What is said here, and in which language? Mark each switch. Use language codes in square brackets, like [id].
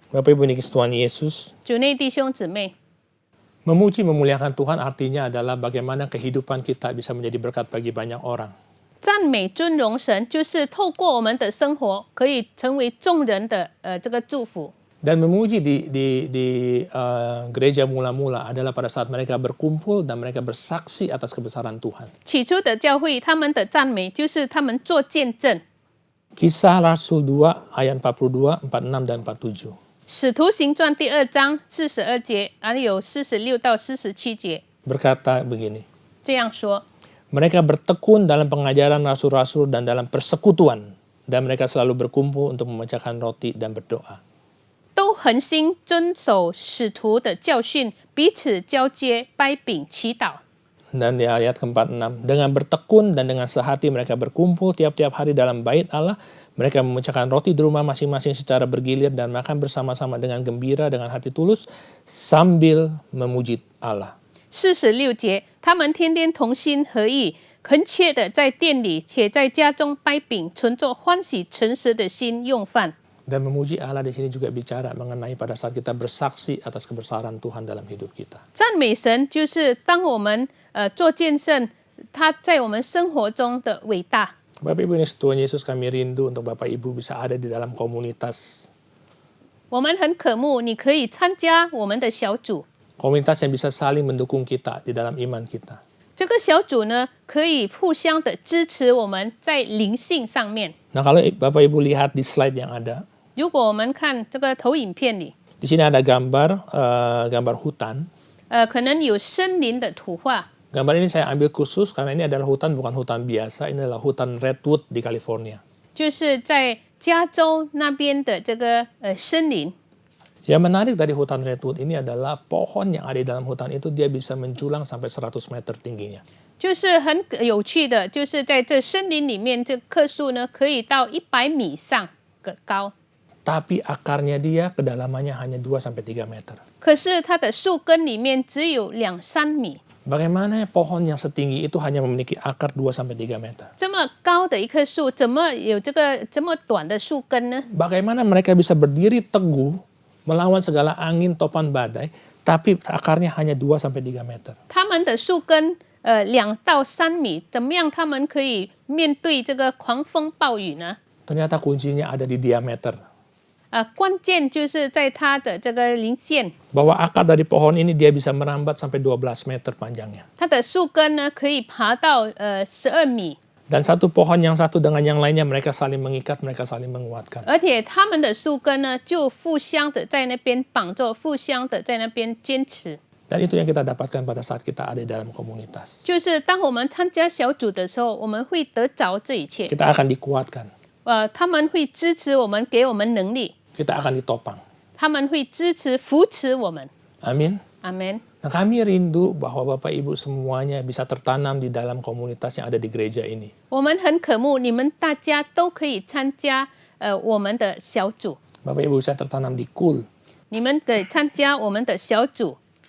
[id] Bapak Ibu Tuhan Yesus, [zh] 主内弟兄姊妹， [id] memuji memuliakan Tuhan artinya adalah bagaimana kehidupan kita bisa menjadi berkat bagi banyak orang. [zh] 赞美尊荣神，就是透过我们的生活，可以成为众人的这个祝福。 [id] Dan memuji di gereja mula-mula adalah pada saat mereka berkumpul dan mereka bersaksi atas kebesaran Tuhan. [zh] 起初的教会，他们的赞美就是他们做见证。 [id] Kisah Rasul 2 ayat 42, 46 dan 47. [zh] 使徒行传第2章42节，还有46到47节， [id] Berkata begini, [zh] 这样说： [id] mereka bertekun dalam pengajaran rasul-rasul dan dalam persekutuan, dan mereka selalu berkumpul untuk memecahkan roti dan berdoa. [zh] 都恒心遵守使徒的教训，彼此交接、掰饼、祈祷。 [id] Dan di ayat ke-46, dengan bertekun dan dengan sehati mereka berkumpul tiap-tiap hari dalam bait Allah, mereka memecahkan roti di rumah masing-masing secara bergilir dan makan bersama-sama dengan gembira, dengan hati tulus, sambil memuji Allah. [zh] 46节，他们天天同心合意，恳切的在店里，且在家中掰饼，存着欢喜诚实的心用饭。 [id] Dan memuji Allah di sini juga bicara mengenai pada saat kita bersaksi atas kebesaran Tuhan dalam hidup kita. [zh] 赞美神就是当我们做见证，他在我们生活中的伟大。 [id] Bapak Ibu Tuhan Yesus, kami rindu untuk Bapak Ibu bisa ada di dalam komunitas. [zh] 我们很渴慕你可以参加我们的小组， [id] Komunitas yang bisa saling mendukung kita di dalam iman kita. [zh] 这个小组呢可以互相的支持我们在灵性上面。 [id] Nah, kalau Bapak Ibu lihat di slide yang ada, [zh] 如果我们看这个投影片里， [id] di sini ada gambar hutan. [zh] 可能有森林的图画。 [id] Gambar ini saya ambil khusus karena ini adalah hutan, bukan hutan biasa. Ini adalah hutan redwood di California. [zh] 就是在加州那边的这个森林。 [id] Yang menarik dari hutan redwood ini adalah pohon yang ada di dalam hutan itu dia bisa menjulang sampai 100 meter tingginya. [zh] 就是很有趣的，就是在这森林里面，这棵树呢可以到100米上个高， [id] Tapi akarnya dia kedalamannya hanya 2 sampai 3 meter. [zh] 可是它的树根里面只有2-3米。 [id] Bagaimana pohon yang setinggi itu hanya memiliki akar 2 sampai 3 meter? [zh] 这么高的一棵树，怎么有这个这么短的树根呢？ [id] Bagaimana mereka bisa berdiri teguh melawan segala angin topan badai, tapi akarnya hanya 2 sampai 3 meter. [zh] 它们的树根2到3米，怎么样？它们可以面对这个狂风暴雨呢？ [id] Ternyata kuncinya ada di diameter. [zh] 关键就是在它的这个零线， [id] Bahwa akar dari pohon ini dia bisa merambat sampai 12 meter panjangnya. [zh] 它的树根呢可以爬到12米。 [id] Dan satu pohon yang satu dengan yang lainnya mereka saling mengikat, mereka saling menguatkan. [zh] 而且它们的树根呢，就互相的在那边绑着，互相的在那边坚持。 [id] Dan itu yang kita dapatkan pada saat kita ada di dalam komunitas. [zh] 就是当我们参加小组的时候，我们会得着这一切。 [id] Kita akan dikuatkan, [zh] 他们会支持我们，给我们能力， [id] kita akan ditopang. [zh] 他们会支持、扶持我们。 [id] Amin. [zh] 阿门。 [id] Nah, kami rindu bahwa Bapak Ibu semuanya bisa tertanam di dalam komunitas yang ada di gereja ini. [zh] 我们很渴慕你们大家都可以参加我们的小组， [id] Bapak Ibu bisa tertanam di KUL. [zh] 你们可以参加我们的小组。